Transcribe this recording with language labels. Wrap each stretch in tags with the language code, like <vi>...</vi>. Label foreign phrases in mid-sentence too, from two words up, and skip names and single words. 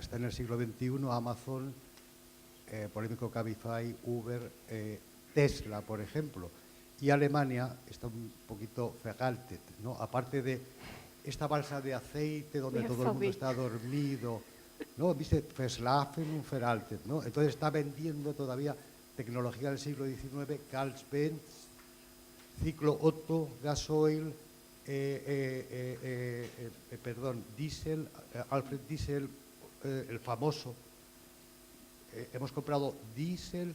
<es>Está en el siglo XXI, Amazon, polémico Cabify, Uber, Tesla, por ejemplo, y Alemania está un poquito veraltet, ¿no? Aparte de esta balsa de aceite donde todo el mundo está dormido, ¿no? Dice</es> <de>Verslafen und veraltet,</de> <es>¿no? Entonces está vendiendo todavía tecnología del siglo XIX, Carl-Benz, ciclo Otto, gasoil, diésel, Alfred diésel, el famoso. Hemos comprado diésel.</es>